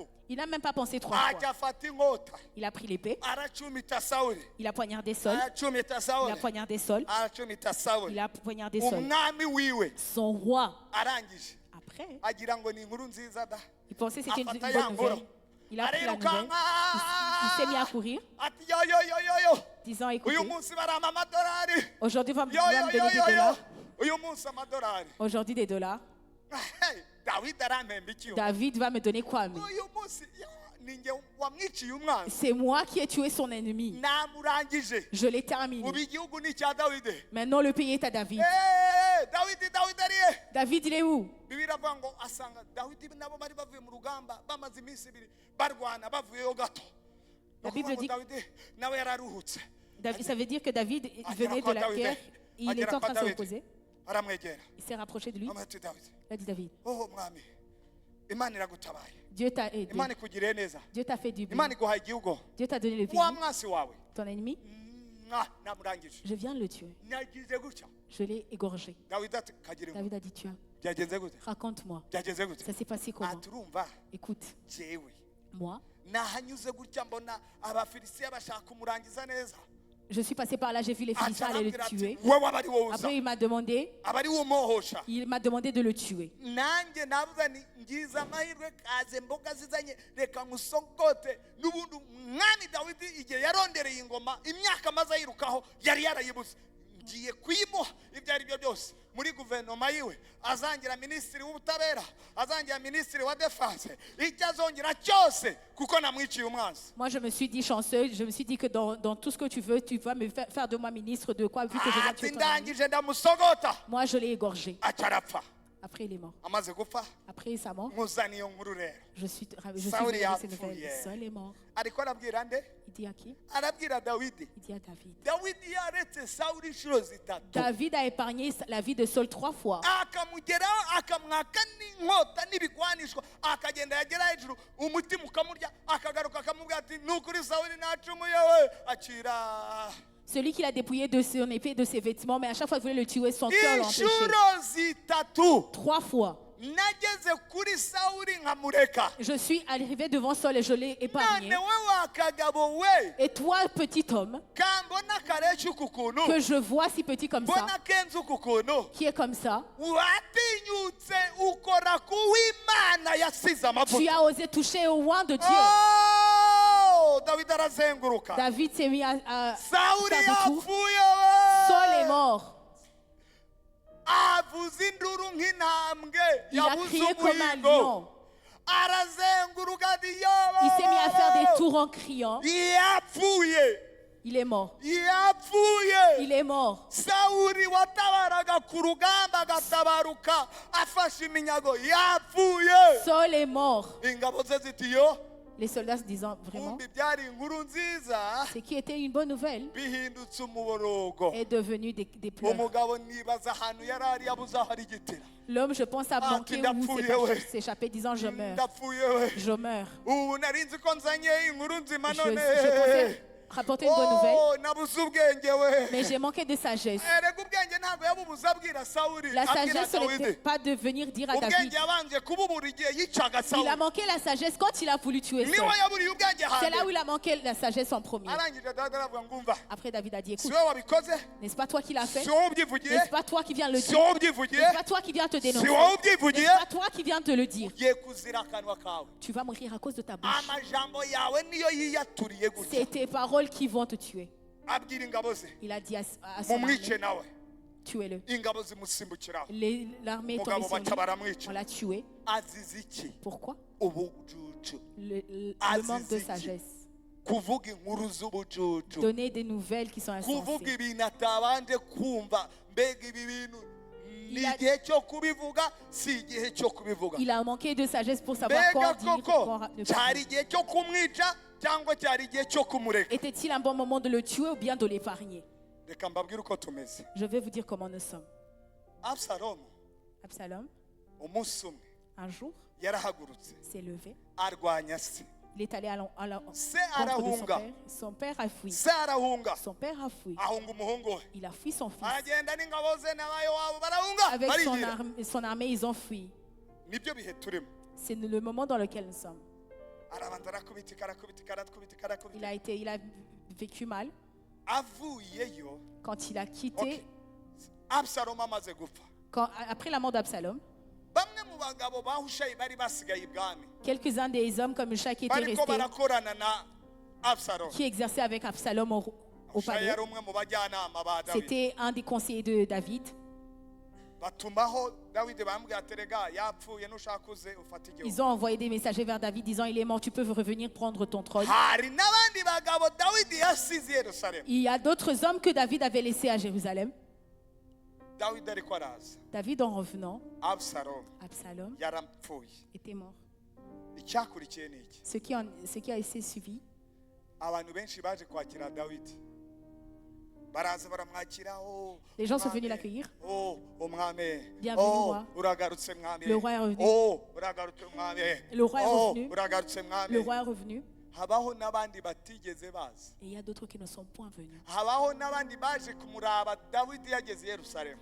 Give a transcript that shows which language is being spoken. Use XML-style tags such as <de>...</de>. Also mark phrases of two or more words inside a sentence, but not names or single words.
<fr>Il n'a même pas pensé 3</fr> <rw>ajya</rw> <fr>fois.</fr> <rw>afata inkota</rw> <fr>Il a pris l'épée,</fr> <rw>aracumita Sawuli</rw> <fr>il a poignardé Saul,</fr> <rw>aracumita</rw> <fr>il a Sawuli poignardé Saul,</fr> <rw>aracumita Sawuli</rw> <fr>il a poignardé Saul.</fr> <rw>umwami wiwe</rw> <fr>Son roi.</fr> <rw>arangije</rw> <fr>Après,</fr> <rw>agira ngo ni inkuru nziza da</rw> <fr>il pensait que c'était une</fr> <rw>afata</rw> <fr>bonne</fr> <rw>ya nkuru</rw> <fr>nouvelle. Il a pris la nouvelle.</fr> <rw>arirukanka</rw> <fr>Il s'est mis à courir,</fr> <rw>ati yo</rw> <fr>disant, écoutez,</fr> <rw>uyu munsi barampa amadolari</rw> <fr>aujourd'hui va me</fr> <rw>yo</rw> <fr>donner des dollars.</fr> <rw>uyu munsi amadolari.</rw> <fr>Aujourd'hui des dollars.</fr> <rw>Dawidi arampemba iki?</rw> <fr>David va me donner quoi, mais?</fr> <rw>Uyu munsi ninjye wamwiciye umwanzi</rw> <fr>C'est moi qui ai tué son ennemi.</fr> <rw>namurangije</rw> <fr>Je l'ai terminé.</fr> <rw>ubu igihugu ni icya Dawidi.</rw> <fr>Maintenant, le pays est à David.</fr> <rw>Dawidi ariye.</rw> <fr>David, il est où?</fr> <rw>Bibiliya iravuga ngo asanga Dawidi nabo bari bavuye mu rugamba bamaze iminsi ibiri barwana bavuyeyo gato.</rw> <fr>La Bible dit-</fr> <rw>Dawidi nawe yararuhutse</rw> <fr>Ça veut dire que David venait de la guerre. Il est en train de se reposer.</fr> <rw>aramwegera</rw> <fr>Il s'est rapproché de lui.</fr> <rw>amwita ati Dawidi</rw> <fr>Il a dit, David,</fr> <rw>oh mwami Imana iragutabaye</rw> <fr>Dieu t'a aidé.</fr> <rw>Imana ikugiriye neza</rw> <fr>Dieu t'a fait du bien.</fr> <rw>Imana iguhaye igihugu</rw> <fr>Dieu t'a donné le pays.</fr> <rw>wa mwasi wawe</rw> <fr>Ton ennemi,</fr> <rw>namurangije</rw> <fr>je viens de le tuer.</fr> <rw>nagize gutya.</rw> <fr>Je l'ai égorgé.</fr> <rw>Dawidi ati kagira inkuru</rw> <fr>David a dit, tu as.</fr> <rw>byagenze gute</rw> <fr>Raconte-moi.</fr> <rw>byagenze gute</rw> <fr>Ça s'est passé comment?</fr> <rw>ati urumva</rw> <fr>Écoute,</fr> <rw>jewe</rw> <fr>moi,</fr> <rw>nahanyuze gutya mbona abafilisitiya bashaka kumurangiza neza.</rw> <fr>Je suis passé par là, j'ai vu les Philistins aller le tuer.</fr> <rw>wowe aba ari wowe uza,</rw> <fr>Après, il m'a demandé</fr> <rw>aba ari</rw> <fr>de le tuer.</fr> <rw>nanjye navuga ni ngize amahirwe kaze mboga zizanye reka ngusogote. N'ubundi umwami Dawidi igihe yarondereye ingoma imyaka amaze ayirukaho yari yarayibuze, ngiye kuyimuha ibyo ari byo byose muri guverinoma yiwe, azangira minisitiri w'ubutabera, azangira minisitiri wa defense, icyo azongera cyose kuko namwiciye umwanzi.</rw> <fr>Moi, je me suis dit chanceux, je me suis dit que dans tout ce que tu veux, tu vas me faire de moi ministre de quoi, vu que je viens tuer ton ami.</fr> <rw>ndangije ndamusogota,</rw> <fr>Moi, je l'ai égorgé.</fr> <rw>acarapfa.</rw> <fr>Après, il est mort.</fr> <rw>Amaze gupfa</rw> <fr>Après sa mort,</fr> <rw>muzana iyo nkuru rero.</rw> <fr>je suis Saul venu avec ces</fr> <rw>yapfuye.</rw> <fr>nouvelles. Saul est mort.</fr> <rw>Ariko arabwira nde?</rw> <fr>Il dit à qui?</fr> <rw>Arabwira Dawidi.</rw> <fr>Il dit à David.</fr> <rw>Dawidi yaretse Sawuli inshuro zitatu,</rw> <fr>David a épargné la vie de Saul 3 fois.</fr> <rw>akamugeraho akamwaka n'inkota n'ibigwanishwa, akagenda yagera hejuru umutima ukamurya, akagaruka akamubwira ati nukuri Sawuli nacumuye we, akira.</rw> <fr>Celui qui l'a dépouillé de son épée, de ses vêtements, mais à chaque fois qu'il voulait le tuer, son cœur l'a empêché.</fr> <rw>Inshuro zitatu</rw> <fr>3 fois.</fr> <rw>nageze kuri Sawuli nkamureka.</rw> <fr>Je suis arrivé devant Saul et je l'ai épargné.</fr> <rw>None we wakagabo we,</rw> <fr>Et toi, petit homme,</fr> <rw>kambona kareshi uku kuntu,</rw> <fr>que je vois si petit comme ça,</fr> <rw>mbona kenzi uku kuntu,</rw> <fr>qui est comme ça,</fr> <rw>watinyutse ukora kuw'Imana yasize</rw> <fr>tu</fr> <rw>amavuta.</rw> <fr>as osé toucher au oint de Dieu.</fr> <rw>Oh, Dawidi arazenguruka.</rw> <fr>David s'est mis à</fr> <rw>Sawuli</rw> <fr>faire debout.</fr> <rw>yapfuye we.</rw> <fr>Saul est mort.</fr> <rw>Avuza induru nk'intambwe</rw> <fr>Il a</fr> <rw>yabuze</rw> <fr>crié comme un</fr> <rw>umuhigo.</rw> <fr>lion.</fr> <rw>Arazenguruka ati</rw> <fr>Il s'est mis à faire des</fr> <rw>yobo,</rw> <fr>tours en criant.</fr> <rw>yapfuye,</rw> <fr>Il est mort.</fr> <rw>yapfuye.</rw> <fr>Il est mort.</fr> <rw>Sawuli watabaraga ku rugamba agatabaruka afashe iminyago, yapfuye.</rw> <fr>Saul est mort.</fr> <rw>Ingabo ze ziti yo,</rw> <fr>Les soldats se disant vraiment,</fr> <rw>kumbi byari inkuru nziza,</rw> <fr>ce qui était une bonne nouvelle</fr> <rw>bihindutse umuborogo.</rw> <fr>est devenu des pleurs.</fr> <rw>Umugabo nibaza ahantu yari ari yabuze aho arigitira.</rw> <fr>L'homme, je pense, a manqué où s'échapper disant je meurs.</fr> <rw>Ndapfuye we.</rw> <fr>Je meurs.</fr> <rw>Ubu nari nzi ko nzanye inkuru nzima</rw> <fr>Je</fr> <rw>none.</rw> <fr>pensais rapporter une bonne nouvelle,</fr> <rw>Oh, nabuze ubwenge we.</rw> <fr>mais j'ai manqué de sagesse.</fr> <rw>Erega ubwenge ntabwo yabubuze abwira Sawuli,</rw> <fr>La</fr> <rw>abwira</rw> <fr>sagesse, ce n'était</fr> <rw>Dawidi.</rw> <fr>pas de venir dire à</fr> <rw>Ubwenge</rw> <fr>David.</fr> <rw>yabanje kububura igihe yicaga</rw> <fr>Il a</fr> <rw>Sawuli.</rw> <fr>manqué la sagesse quand il a voulu tuer Saul.</fr> <rw>Niwe yaburiye ubwenge</rw> <fr>C'est là où</fr> <rw>hambere.</rw> <fr>il a manqué la sagesse en premier.</fr> <rw>Arangije Dawidi aravuga ngo umva,</rw> <fr>Après, David a dit,</fr> <rw>si</rw> <fr>écoute,</fr> <rw>wowe wabikoze,</rw> <fr>n'est-ce pas toi qui l'as fait?</fr> <rw>si wowe ubyivugiye,</rw> <fr>N'est-ce pas toi qui viens le</fr> <rw>si</rw> <fr>dire?</fr> <rw>wowe ubyivugiye,</rw> <fr>N'est-ce pas toi qui viens te</fr> <rw>si</rw> <fr>dénoncer?</fr> <rw>wowe ubyivugiye,</rw> <fr>N'est-ce pas toi qui viens te le dire?</fr> <rw>ugiye kuzira akanwa kawe.</rw> <fr>Tu vas mourir à cause de ta bouche.</fr> <rw>Amajambo yawe niyo yiyaturiye gutya.</rw> <fr>C'est tes paroles qui vont te tuer.</fr> <rw>Abwira ingabo ze,</rw> <fr>Il a dit à son</fr> <rw>mumwice</rw> <fr>armée,</fr> <rw>nawe.</rw> <fr>tuez-le.</fr> <rw>Ingabo zimusimbukiraho.</rw> <fr>L'armée est tombée</fr> <rw>Mugabo</rw> <fr>sur</fr> <rw>baca</rw> <fr>lui.</fr> <rw>baramwica.</rw> <fr>On l'a tué.</fr> <rw>Azize iki?</rw> <fr>Pourquoi?</fr> <rw>Ubujuju.</rw> <fr>Le manque de sagesse.</fr> <rw>Kuvuga inkuru z'ubujuju.</rw> <fr>Donner des nouvelles qui sont</fr> <rw>Kuvuga</rw> <fr>insensées.</fr> <rw>ibintu atabanje kumva. Mbega ibi bintu ni</rw> <fr>Il a-</fr> <rw>igihe cyo kubivuga, si igihe cyo kubivuga.</rw> <fr>Il a manqué de sagesse pour savoir</fr> <rw>Mbega</rw> <fr>quoi dire,</fr> <rw>koko</rw> <fr>quoi ne pas</fr> <rw>cyari</rw> <fr>dire.</fr> <rw>igihe cyo kumwica cyangwa cyari igihe cyo kumureka?</rw> <fr>Était-il un bon moment de le tuer ou bien de l'épargner?</fr> <rw>Reka mbabwire uko tumeze.</rw> <fr>Je vais vous dire comment nous sommes.</fr> <rw>Absalomu</rw> <fr>Absalom,</fr> <rw>umunsi umwe</rw> <fr>un jour,</fr> <rw>yarahagurutse</rw> <fr>s'est levé.</fr> <rw>arwanya se.</rw> <fr>Il est allé</fr> <rw>Se</rw> <fr>contre de son</fr> <rw>arahunga.</rw> <fr>père. Son père a fui.</fr> <rw>Se arahunga.</rw> <fr>Son père a fui.</fr> <rw>Ahunga umuhungu we.</rw> <fr>Il a fui son fils.</fr> <rw>Aragenda n'ingabo ze n'abayowabu barahunga.</rw> <fr>Avec</fr> <rw>barigira.</rw> <fr>son armée, ils ont fui.</fr> <rw>Nibyo bihe turimo.</rw> <fr>C'est le moment dans lequel nous sommes.</fr> <rw>Arabanza arakubitika arakubitika arakubitika arakubitika.</rw> <fr>Il a vécu mal</fr> <rw>Avuyeyo.</rw> <fr>quand il a quitté,</fr> <rw>Okay. Absalomu amaze gupfa.</rw> <fr>après la mort d'Absalom.</fr> <rw>Bamwe mu bagabo ba Hushayi bari basigaye ibwami.</rw> <fr>Quelques-uns des hommes comme Hushai qui étaient</fr> <rw>Bariko</rw> <fr>restés,</fr> <rw>barakorana na Absalomu.</rw> <fr>qui exerçaient avec Absalom au</fr> <rw>Hushayi</rw> <fr>palais.</fr> <rw>yari umwe mu bajyanama ba Dawidi.</rw> <fr>C'était un des conseillers de David.</fr> <rw>Batumaho Dawidi bambwira ati rega yapfuye nushaka uze ufate igihugu.</rw> <fr>Ils ont envoyé des messagers vers David disant il est mort, tu peux revenir prendre ton trône.</fr> <rw>Hari n'abandi bagabo Dawidi yasize i Yerusalemu.</rw> <fr>Il y a d'autres hommes que David avait laissés à Jérusalem.</fr> <rw>Dawidi ariko araza.</rw> <fr>David, en revenant,</fr> <rw>Absalomu</rw> <fr>Absalom</fr> <rw>yarapfuye.</rw> <fr>était mort.</fr> <rw>Icyakurikiye ni iki?</rw> <fr>Ce qui a été suivi,</fr> <rw>Abantu benshi baje kwakira Dawidi. Baraza baramwakira. Oh,</rw> <fr>les gens sont</fr> <rw>umwami.</rw> <fr>venus l'accueillir.</fr> <rw>Oh, umwami.</rw> <fr>Bienvenue,</fr> <rw>Oh,</rw> <fr>roi.</fr> <rw>uragarutse mwami.</rw> <fr>Le roi est revenu.</fr> <rw>Oh, uragarutse mwami.</rw> <fr>Le roi est</fr> <rw>Oh,</rw> <fr>revenu.</fr> <rw>uragarutse mwami.</rw> <fr>Le roi est revenu.</fr> <rw>Habaho n'abandi batigeze baza.</rw> <fr>Et il y a d'autres qui ne sont point venus.</fr> <rw>Habaho n'abandi baje kumuraba Dawidi yageze i Yerusalemu.</rw>